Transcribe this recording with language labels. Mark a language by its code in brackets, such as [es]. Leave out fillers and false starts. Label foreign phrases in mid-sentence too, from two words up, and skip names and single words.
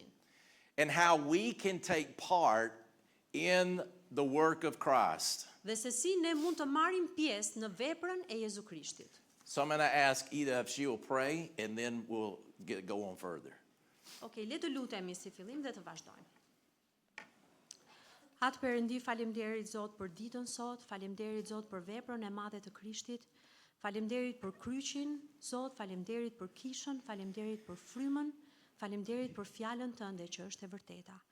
[en] and how we can take part in the work of Christ. [sq] dhe se si ne mund të marrim pjesë në veprën e Jezu Krishtit. [en] So I'm going to ask Ida if she will pray and then we'll go on further. [sq] Okej, le të lutemi si fillim dhe të vazhdojmë. Atë Perëndi, faleminderit Zot për ditën sot, faleminderit Zot për veprën e madhe të Krishtit, faleminderit për kryqin, Zot, faleminderit për kishën, faleminderit për frymën, faleminderit për fjalën tënde që është e vërteta.